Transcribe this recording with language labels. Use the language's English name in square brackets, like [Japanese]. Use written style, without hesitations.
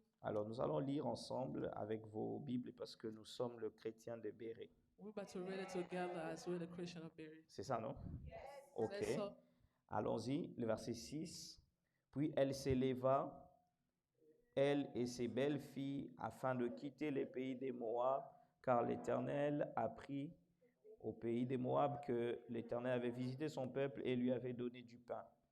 [French] Alors, nous allons lire ensemble avec vos Bibles parce que nous sommes le chrétien de Béret. [English] We're about to read it together as we're the Christian of Berry. [French] C'est ça, non? Ok. [English] That's so. [French] Allons-y, le verset 6. Puis elle s'éleva, elle et ses belles filles, afin de quitter les pays des Moab, car l'Éternel a pris au pays des Moab que l'Éternel avait visité son peuple et lui avait donné du pain.